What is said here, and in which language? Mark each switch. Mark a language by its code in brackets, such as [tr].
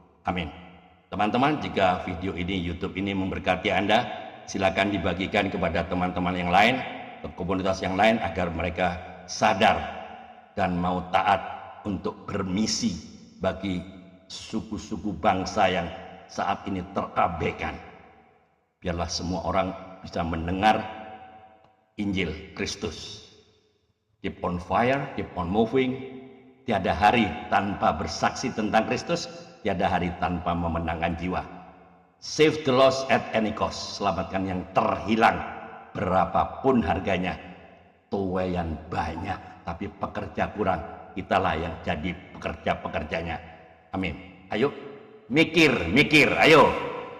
[id] Amin. Teman-teman, jika video ini, YouTube ini memberkati Anda, silakan dibagikan kepada teman-teman yang lain, ke komunitas yang lain, agar mereka sadar dan mau taat untuk bermisi bagi suku-suku bangsa yang saat ini terabaikan. Biarlah semua orang bisa mendengar Injil Kristus. [en] Keep on fire, keep on moving. [id] Tiada hari tanpa bersaksi tentang Kristus, tiada hari tanpa memenangkan jiwa. [en] Save the lost at any cost. [id] Selamatkan yang terhilang berapapun harganya. Tuayan banyak, tapi pekerja kurang. Kitalah yang jadi pekerja-pekerjanya. Amin. Ayo, mikir, ayo.